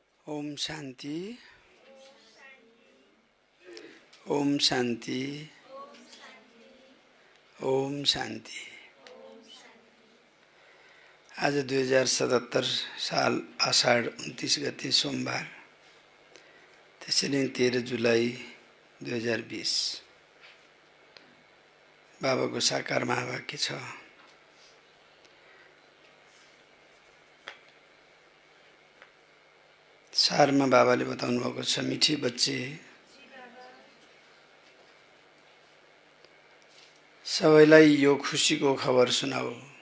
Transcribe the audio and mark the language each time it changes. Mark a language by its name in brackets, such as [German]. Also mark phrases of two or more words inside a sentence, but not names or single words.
[Nepali] ओम शांति, ओम शांति, ओम शांति। आज 2077 साल आषाढ 29 गते सोमबार, त्यसैले 13 जुलाई 2020। बाबाको साकार महावाक्य छ। सारमा बाबाले बताउनु भएको छ, [Hindi] मिठी बच्चे [Nepali] सबैलाई यो खुसीको खबर सुनाऊ।